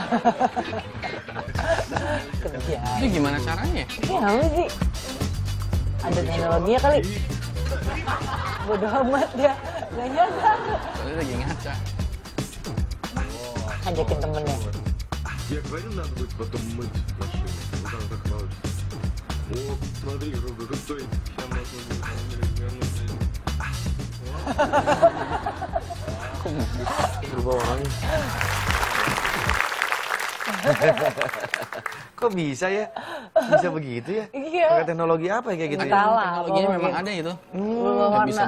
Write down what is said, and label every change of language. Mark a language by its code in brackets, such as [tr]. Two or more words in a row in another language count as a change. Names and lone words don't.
[id] Itu gimana caranya? Ini apa sih? Ada teknologinya kali. Bodoh amat dia. Gak nyadar. Soalnya lagi ngaca. Ajakin temennya. [ru] Я говорю, надо будет потом мыть машину. Вот она так молодец. Вот, смотри, Роберт, стой. Сейчас можно будет развернуться. [id] Berubah orangnya. Kok bisa ya? Bisa begitu ya? Iya. Pakai teknologi apa ya kayak gitu ya? Salah. Teknologinya memang ada itu. Berubah Nggak bisa